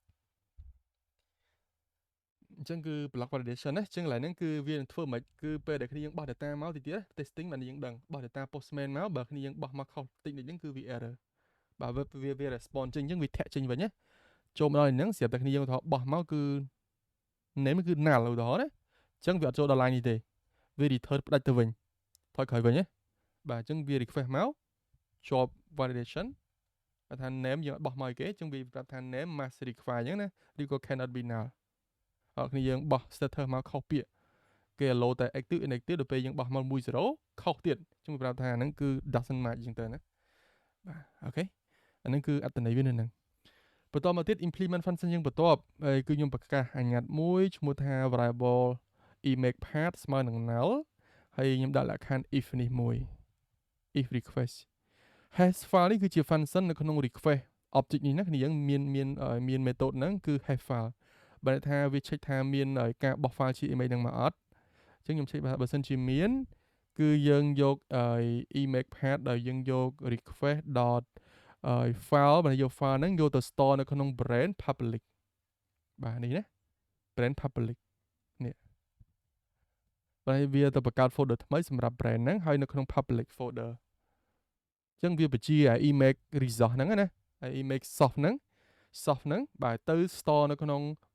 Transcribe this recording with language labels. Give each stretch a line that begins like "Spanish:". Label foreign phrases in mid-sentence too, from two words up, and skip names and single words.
Khmer: អញ្ចឹងគឺ
English: block validation
Khmer: ណាអញ្ចឹងឡើយហ្នឹងគឺវានឹងធ្វើមិនគឺពេលដែលគ្នាយើងបោះ data មកតិចទៀត testing បានយើងដឹងបោះ
English: data postman
Khmer: មកបើគ្នាយើងបោះមកខុសតិចហ្នឹងគឺវា error បាទវា response ចេញអញ្ចឹងវាធាក់ចេញវិញណាចូលមកដល់ហ្នឹងស្រាប់តែគ្នាយើងថាបោះមកគឺ name គឺ null ឧទាហរណ៍ណាអញ្ចឹងវាអត់ចូលដល់ line នេះទេ វា return ផ្ដាច់ទៅវិញថយក្រោយវិញណាបាទអញ្ចឹងវា request មកជាប់ validation ថា name យើងអត់បោះមកឲ្យគេអញ្ចឹងវាប្រាប់ថា
English: name must require
Khmer: អញ្ចឹងណាឬក៏
English: cannot be null
Khmer: អត់គ្នាយើងបោះ status មកខុសពាក្យគេ allow តែ
English: active inactive
Khmer: ដល់ពេល យើងបោះមក10ខុសទៀតអញ្ចឹងវាប្រាប់ថាហ្នឹងគឺ
English: doesn't match
Khmer: អញ្ចឹងទៅណាបាទអូខេអាហ្នឹងគឺអត្ថន័យវានៅហ្នឹងបន្តមកទៀត
English: implement function
Khmer: យើងបន្ទាប់ហើយគឺខ្ញុំប្រកាសអាញា ត់មួយឈ្មោះថា
English: variable image path
Khmer: ស្មើនឹង null ហើយខ្ញុំដាក់លក្ខខណ្ឌ if នេះមួយ
English: if request hash file
Khmer: នេះគឺជា function នៅក្នុង request object នេះណាគ្នាយើងមាន method ហ្នឹងគឺ
English: hash file
Khmer: បើថាវា check ថាមានការបោះ file ជា image ហ្នឹងមកអត់អញ្ចឹងខ្ញុំ check បើសិនជាមានគឺយើងយក
English: image path
Khmer: ដែលយើងយក
English: request file
Khmer: បើយក file ហ្នឹងយកទៅ store នៅក្នុង
English: brand public
Khmer: បាទនេះណា
English: brand public
Khmer: នេះបើវាទៅបង្កើត folder ថ្មីសម្រាប់ brand ហ្នឹងហើយនៅក្នុង
English: public folder
Khmer: អញ្ចឹងវាបញ្ជា
English: image resource
Khmer: ហ្នឹងណាហើយ
English: image source
Khmer: ហ្នឹងបាទទៅ store នៅក្នុង